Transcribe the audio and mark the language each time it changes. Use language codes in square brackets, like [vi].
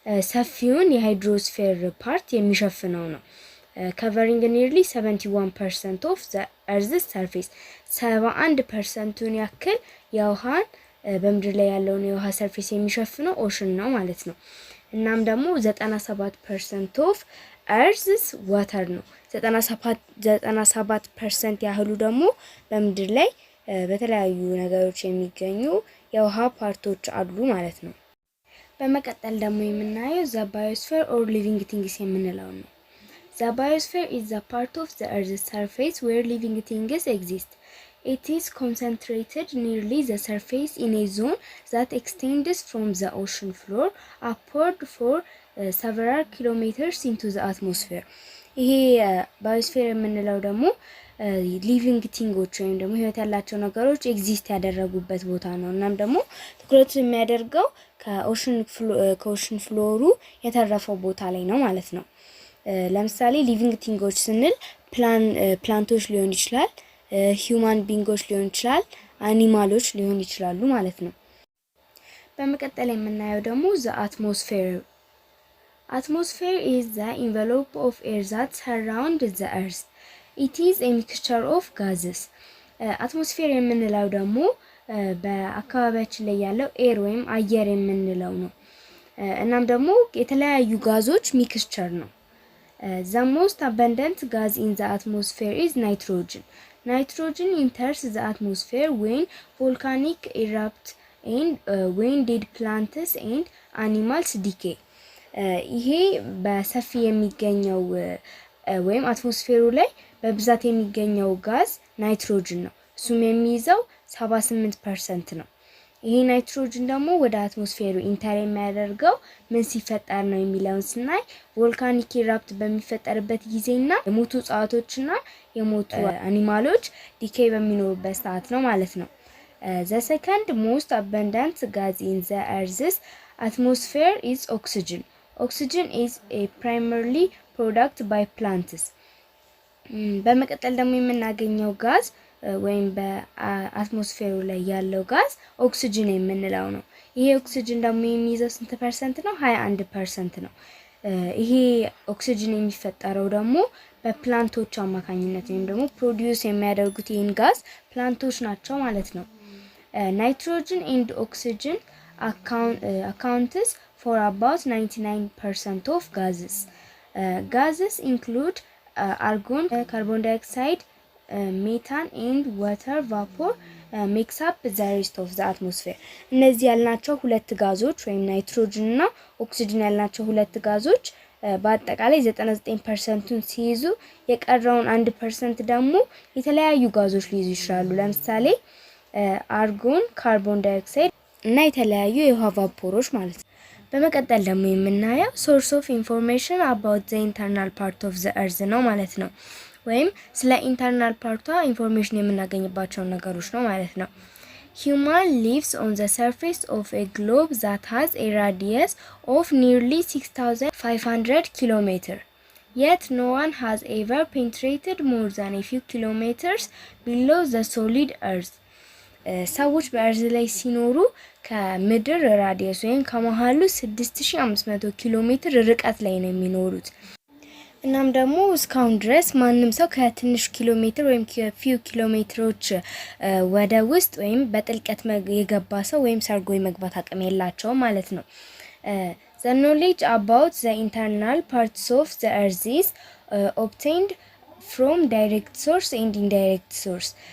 [am] ሰፊውን የሃይድሮስፌር ፓርት የሚሸፍነው ነው። [en] covering nearly 71% of the earth's surface [am] 71%ን ያክል የውሃን በምድር ላይ ያለውን የውሃ ሰርፌስ የሚሸፍነው ኦሽን ነው ማለት ነው። እናም ደግሞ [en] 97% of earth's water [am] ነው። 97% ያህሉ ደግሞ በምድር ላይ በተለያዩ ነገሮች የሚገኙ የውሃ ፓርቶች አሉ ማለት ነው። በመቀጠል ደግሞ የምናየው [en] the biosphere or living things [am] የምንለው ነው። [en] The biosphere is the part of the earth's surface where living things exist. It is concentrated nearly the surface in a zone that extends from the ocean floor upward for several kilometers into the atmosphere. [am] ይሄ ባዮስፌር የምንለው ደግሞ ሊቪንግ ቲንጎች ወይም ደግሞ ህይወት ያላቸው ነገሮች ኤግዚስት ያደረጉበት ቦታ ነው። እናም ደግሞ ትኩረቱ የሚያደርገው ከኦሽን ፍሎሩ የተረፈው ቦታ ላይ ነው ማለት ነው። ለምሳሌ ሊቪንግ ቲንጎች ስንል ፕላንቶች ሊሆን ይችላል፣ ሂዩማን ቢንጎች ሊሆን ይችላል፣ አኒማሎች ሊሆን ይችላሉ ማለት ነው። በመቀጠል የምናየው ደግሞ [en] the atmosphere. Atmosphere is the envelope of air that surrounds the earth. It is a mixture of gases. [am] አትሞስፌር የምንለው ደግሞ በአካባቢያችን ላይ ያለው ኤር ወይም አየር የምንለው ነው። እናም ደግሞ የተለያዩ ጋዞች ሚክስቸር ነው። [en] the most abundant gas in the atmosphere is nitrogen. Nitrogen enters the atmosphere when volcanic erupt and when dead plants and animals decay. [am] ይሄ በሰፊ የሚገኘው ወይም አትሞስፌሩ ላይ በብዛት የሚገኘው ጋዝ ናይትሮጅን ነው። እሱም የሚይዘው 78% ነው። ይሄ ናይትሮጅን ደግሞ ወደ አትሞስፌሩ ኢንተር የሚያደርገው ምን ሲፈጠር ነው የሚለውን ስናይ ቮልካኒክ ኢራፕት በሚፈጠርበት ጊዜና የሞቱ እጽዋቶችና የሞቱ አኒማሎች ዲኬይ በሚኖሩበት ሰዓት ነው ማለት ነው። [en] the second most abundant gas in the earth's atmosphere is oxygen. Oxygen is a primarily product by plants. [am] በመቀጠል ደግሞ የምናገኘው ጋዝ ወይም በአትሞስፌሩ ላይ ያለው ጋዝ ኦክሲጅን የምንለው ነው። ይሄ ኦክሲጅን ደግሞ የሚይዘው ስንት ፐርሰንት ነው? 21% ነው። ይሄ ኦክሲጅን የሚፈጠረው ደግሞ በፕላንቶች አማካኝነት ወይም ደግሞ ፕሮዲዩስ የሚያደርጉት ይህን ጋዝ ፕላንቶች ናቸው ማለት ነው። [en] ናይትሮጅን ኤንድ ኦክሲጅን accounts for about 99% of gases. Gases include argon, carbon dioxide, methane and water vapor makes up the rest of the atmosphere. [am] እነዚህ ያልናቸው ሁለት ጋዞች ወይም ናይትሮጅን እና ኦክሲጅን ያልናቸው ሁለት ጋዞች በአጠቃላይ 99%ን ሲይዙ የቀረውን 1% ደግሞ የተለያዩ ጋዞች ሊይዙ ይችላሉ። ለምሳሌ አርጎን፣ ካርቦን ዳይኦክሳይድ እና የተለያዩ የውሃ ቫፖሮች ማለት ነው። በመቀጠል ደግሞ የምናየው [en] source of information about the internal part of the earth [am] ነው ማለት ነው። ወይም ስለ ኢንተርናል ፓርቷ ኢንፎርሜሽን የምናገኝባቸው ነገሮች ነው ማለት ነው። [en] Human lives on the surface of a globe that has a radius of nearly 6,500 kilometers. Yet no one has ever penetrated more than a few kilometers below the solid earth. [am] ሰዎች በእርዝ ላይ ሲኖሩ ከምድር ራዲየስ ወይም ከመሃሉ 6500 ኪሎ ሜትር ርቀት ላይ ነው የሚኖሩት። እናም ደግሞ እስካሁን ድረስ ማንም ሰው ከትንሽ ኪሎ ሜትር ወይም ከፊው ኪሎ ሜትሮች ወደ ውስጥ ወይም በጥልቀት የገባ ሰው ወይም ሰርጎ የመግባት አቅም የላቸውም ማለት ነው። [en] The knowledge about the internal parts of the earth is obtained from direct source and indirect source.